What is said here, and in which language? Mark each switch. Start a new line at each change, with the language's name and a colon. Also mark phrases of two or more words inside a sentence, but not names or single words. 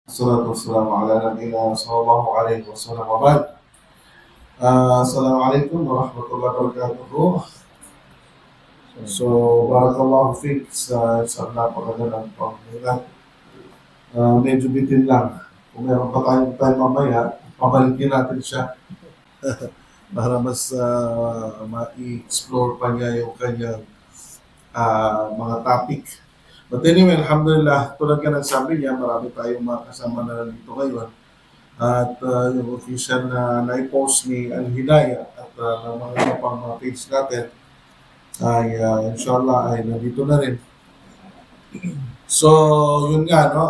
Arabic: والصلاة والسلام على نبينا صلى الله عليه وسلم وبعد. السلام عليكم ورحمة الله وبركاته.
Filipino: So,
Arabic: بارك الله فيك
Filipino: sa isang napakagandang pagmulat. Medyo bitin lang. Kung meron pa tayong time mamaya, pabalikin natin siya para mas ma-explore pa niya yung kanyang mga topic.
English: But anyway, alhamdulillah,
Filipino: tulad ka ng sabi niya, marami tayong mga kasama na nandito ngayon. At yung official na na-post ni Al-Hidayah at ng mga iba pang mga page natin ay inshallah ay nandito na rin. So, yun nga, no?